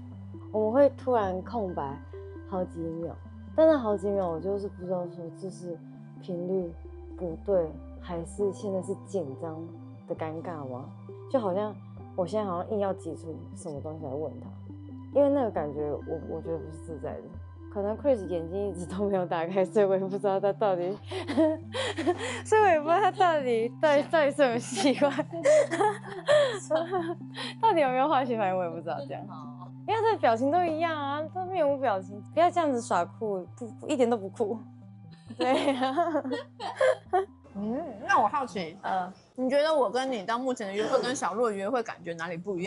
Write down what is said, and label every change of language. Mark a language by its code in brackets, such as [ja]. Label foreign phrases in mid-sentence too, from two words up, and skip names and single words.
[zh] 我們會突然空白好幾秒，但那好幾秒我就是不知道說這是頻率不對，還是現在是緊張的尷尬嗎？就好像我現在好像硬要擠出什麼東西來問他，因為那個感覺我覺得不是自在的。可能 Chris 眼睛一直都沒有打開，所以我也不知道他到底，所以我也不知道他到底是什麼習慣，到底有沒有化學反應，我也不知道這樣。因為他的表情都一樣啊，都面無表情，不要這樣子耍酷，不一點都不酷。對啊。那我好奇，你覺得我跟你到目前的約會跟小鹿的約會感覺哪裡不一樣？